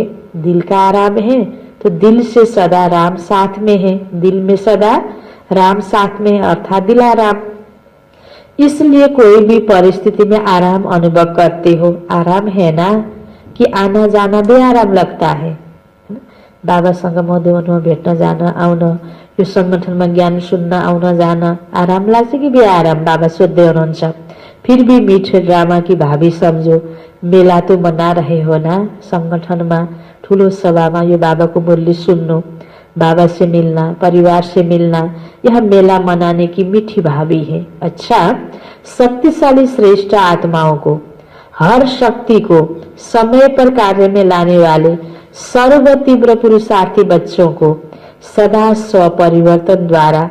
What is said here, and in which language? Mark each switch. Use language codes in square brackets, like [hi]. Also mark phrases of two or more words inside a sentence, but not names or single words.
[hi] दिल का आराम है तो दिल से सदा राम साथ में है, दिल में सदा राम साथ में है, अर्थात दिल आराम। इसलिए कोई भी परिस्थिति में आराम अनुभव करते हो। आराम है ना कि आना जाना बेआराम लगता है। [ne] बाबासँग मधुवनमा भेट्न जान आउन, यो संगठनमा ज्ञान सुन्न आउन जान आराम लाग्छ कि बेआराम, बाबा सोध्दै हुनुहुन्छ। [hi] फिर भी मीठे ड्रामा की भाभी समझो, मेला तो मना रहे हो ना। [ne] संगठनमा ठुलो सभामा यो बाबाको मुरली सुन्नु, [hi] बाबा से मिलना, परिवार से मिलना, यह मेला मनाने की मीठी भाभी है। अच्छा, शक्तिशाली श्रेष्ठ आत्माओं को, हर शक्ति को समय पर कार्य में लाने वाले सर्व तीव्र पुरुषार्थी बच्चों को सदा स्वपरिवर्तन द्वारा